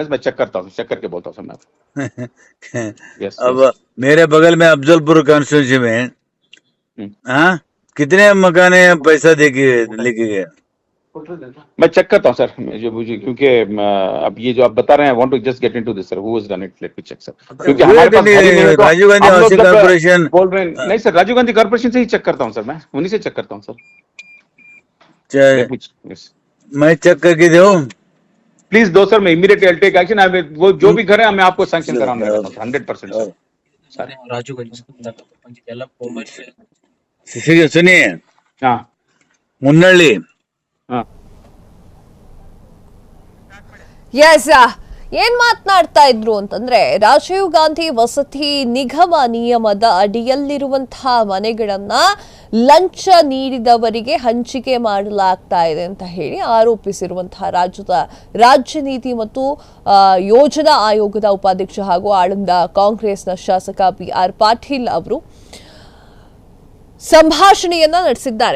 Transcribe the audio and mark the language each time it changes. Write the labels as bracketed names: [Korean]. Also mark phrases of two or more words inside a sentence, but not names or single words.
[Hindi] मैं चेक करता हूँ, चेक करके बोलता हूँ सर मैं। अब मेरे बगल में अफजलपुर कॉन्स्टिट्यूंसी में हाँ कितने मकाने पैसा लेके गए? मैं चेक करता हूँ सर, मुझे क्योंकि अब ये जो आप बता रहे हैं, [English] want to just get into this sir, who has done it, let me check sir. [Hindi] क्योंकि हमारे पास राजीव गांधी हाउसिंग कॉर्पोरेशन बोल रहे हैं। नहीं सर, राजीव गांधी कॉर्पोरेशन से ही चेक करता हूँ सर, मैं उन्हीं से चेक करता हूँ सर। मैं चेक करके दो, प्लीज दो सर, मैं [English] immediately take action. [Hindi] वो जो भी घर है मैं आपको सैंक्शन कराऊंगा 100% सर। राजू गंज सुनिए, हाँ मुन्नಳ್ಳಿ, हाँ [Kannada] ಎಸ್ ಏನ್ ಮಾತನಾಡ್ತಾ ಇದ್ರು ಅಂತಂದ್ರೆ, ರಾಜೀವ್ ಗಾಂಧಿ ವಸತಿ ನಿಗಮ ನಿಯಮದ ಅಡಿಯಲ್ಲಿರುವಂತಹ ಮನೆಗಳನ್ನ ಲಂಚ ನೀಡಿದವರಿಗೆ ಹಂಚಿಕೆ ಮಾಡಲಾಗ್ತಾ ಇದೆ ಅಂತ ಹೇಳಿ ಆರೋಪಿಸಿರುವಂತಹ ರಾಜ್ಯ ನೀತಿ ಮತ್ತು ಯೋಜನಾ ಆಯೋಗದ ಉಪಾಧ್ಯಕ್ಷ ಹಾಗೂ ಆಳಂದ ಕಾಂಗ್ರೆಸ್ನ ಶಾಸಕ BR ಪಾಟೀಲ್ ಅವರು ಸಂಭಾಷಣೆಯನ್ನ ನಡೆಸಿದ್ದಾರೆ.